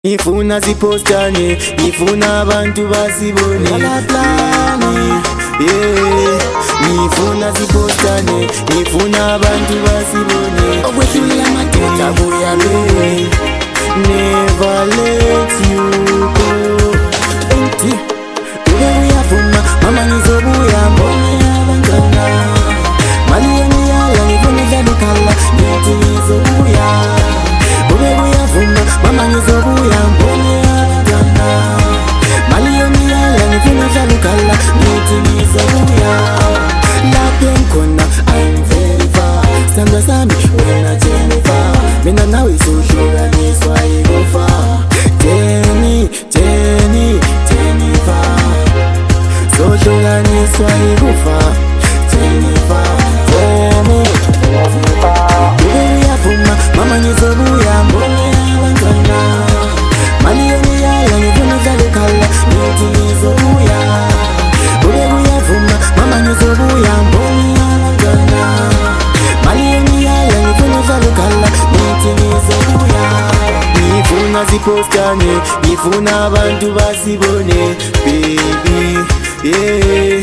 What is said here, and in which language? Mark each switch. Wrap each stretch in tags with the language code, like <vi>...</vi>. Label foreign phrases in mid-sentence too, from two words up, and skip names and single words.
<zu>Ngifuna zipostane, ngifuna abantu basibone Kalaplani, yeah. Ngifuna zipostane, ngifuna abantu basibone Okwedlula amadoda kuyabe</zu> <en>Never let you go.</en> <zu>Ube uyavuma, mama ngizobuya mbone abantwana Mali yengiyala ngifuna idlala ukhala, ngithi ngizobuya Ube uyavuma, mama ngizobuya mbone abantwana Mali yengiyala ngifuna idlala ukhala, ngithi ngizobuya Lapho engikhona</zu> <en>I'm very far</en> <zu>Sithandwa sami wena Jennifer Mina nawe sohlukaniswa ikufa Jennifer sohlukaniswa ikufa Jennifer Ube uyavuma mama ngizobuya mbone abantwana Mali yengiyala ngifuna udlala ukhala ngithi ngizobuya Ube uyavuma mama ngizobuya mbone abantwana Mali yengiyala ngifuna udlala ukhala ngithi ngizobuya Ngifuna zipostane, ngifuna abantu basibone</zu> <en>baby, yeah.</en>